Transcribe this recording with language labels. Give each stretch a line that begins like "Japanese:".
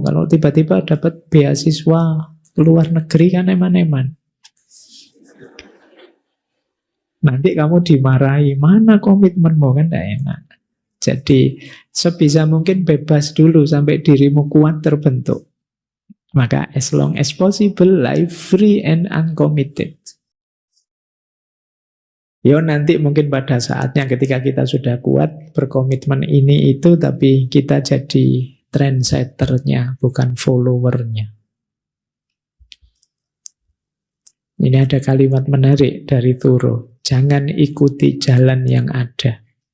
Indonesian: Kalau tiba-tiba dapat beasiswa luar negeri kan eman-eman. Nanti kamu dimarahi, mana komitmenmu, kan tidak enak. Jadi sebisa mungkin bebas dulu sampai dirimu kuat terbentuk.
English: Maka as long as possible, live free and uncommitted.
Indonesian: Yo nanti mungkin pada saatnya ketika kita sudah kuat berkomitmen ini itu, tapi kita jadi trendsetternya, bukan followernya. Ini ada kalimat menarik dari Turo. Jangan ikuti jalan yang ada.